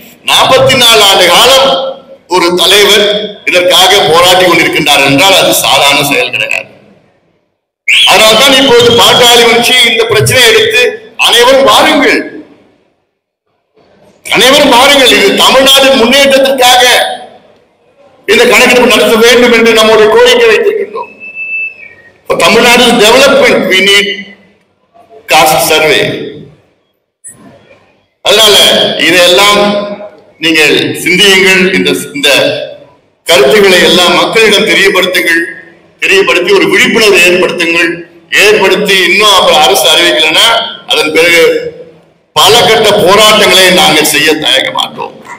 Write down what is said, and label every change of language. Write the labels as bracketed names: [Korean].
[Tamil] 44 ஆண்டு காலம் ஒரு தலைவர் இதற்காக போராடி கொண்டிருக்கின்றார் என்றால் அது சாதாரண செயல் கிடையாது. அதனால்தான் இப்போது பாட்டாளி கட்சி இந்த பிரச்சனையை எடுத்து அனைவரும் வாருங்கள், அனைவரும் வாருங்கள், இது தமிழ்நாடு முன்னேற்றத்திற்காக இந்த கணக்கெடுப்பு நடத்த வேண்டும் என்று நம்முடைய கோரிக்கை வைத்திருக்கின்றோம். [English] Tamil Nadu development we need caste survey. [Tamil] அதனால இதையெல்லாம் நீங்கள் சிந்தியுங்கள். இந்த கருத்துக்களை எல்லாம் மக்களிடம் தெரியப்படுத்துங்கள், தெரியப்படுத்தி ஒரு விழிப்புணர்வு ஏற்படுத்தி இன்னும் அப்புறம் அரசு அறிவிக்கலைன்னா அதன் பிறகு பல கட்ட போராட்டங்களை நாங்கள் செய்ய தயங்க மாட்டோம்.